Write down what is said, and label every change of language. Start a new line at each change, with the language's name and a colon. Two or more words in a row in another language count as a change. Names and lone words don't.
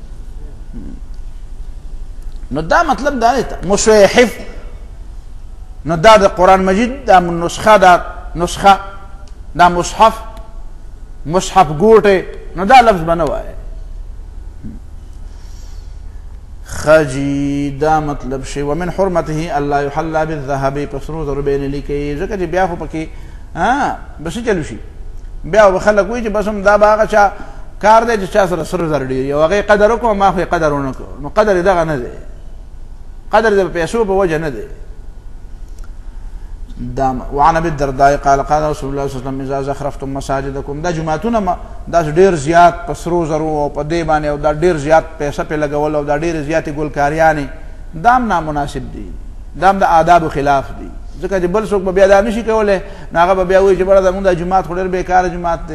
Pashto: نو دا مطلب دا دی مصحف. نو دا د قرآن مجید دا نسخه دا مصحف ګوټی. نو دا لفظ به نه وایه. خجی دا مطلب شي.
Arabic: ومن حرمته الله يحلى بالذهب.
Pashto: په سرو زرو به یې نه لیکي ځکه چې بیا خو پکې به څه چلو شي. بیا به خلک وایي چې بس هم دا به هغه چا کار دی چې چا سره سرو زر ډېر او هغه یې قدر وکړو ما خو یې قدر ونه کړو. نو قدر یې دغه نه دی. قدر د پیسو په وجه نه دی.
Arabic: وعن ابي الدرداء قال قال رسول الله صلى الله عليه وسلم اذا زخرفتم مساجدكم.
Pashto: دا جماعتونه دا ډېر زیات په سرو زرو او په دې باندې او دا ډېر زیات پیسه پې لګول او دا ډېرې زیاتې ګلکاریانې دا هم نامناسب دي. دا هم د آدابو خلاف دي. ځکه چې بل څوک به بیا دا نشي کولی نو هغه به بیا وایي چې بړه زمونږ دا جومات خو ډېر بېکاره جومات دی.